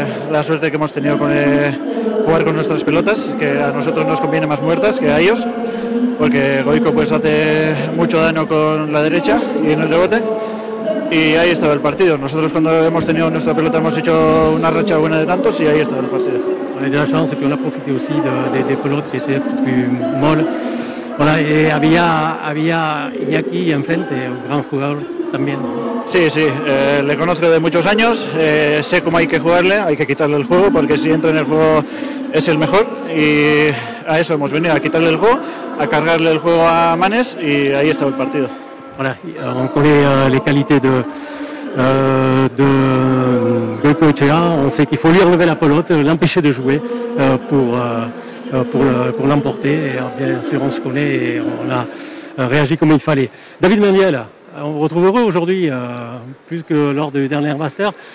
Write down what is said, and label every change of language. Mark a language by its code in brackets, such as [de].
[es] La suerte que hemos tenido con jugar con nuestras pelotas, que a nosotros nos conviene más muertas que a ellos, porque Goico pues hace mucho daño con la derecha y en el rebote. Y ahí estaba el partido. Nosotros cuando hemos tenido nuestra pelota hemos hecho una racha buena de tantos y ahí estaba el partido. [fr] On a eu de la chance et puis on a profité aussi des pelotes qui étaient un peu plus molles. Voilà, et [es] había Iñaki enfrente, un gran jugador también. Sí, le conozco de muchos años, sé cómo hay que jugarle, hay que quitarle el juego, porque si entra en el juego es el mejor, y a eso hemos venido, a quitarle el juego, a cargarle el juego a Manes, y ahí estaba el partido. [fr] Voilà, on connaît les qualités de Goicoechea, on sait qu'il faut lui enlever la pelote, l'empêcher de jouer pour l'emporter, et bien sûr on se connaît et on a réagi comme il fallait. David Mendiel, on vous retrouve heureux aujourd'hui, plus que lors du dernier Master.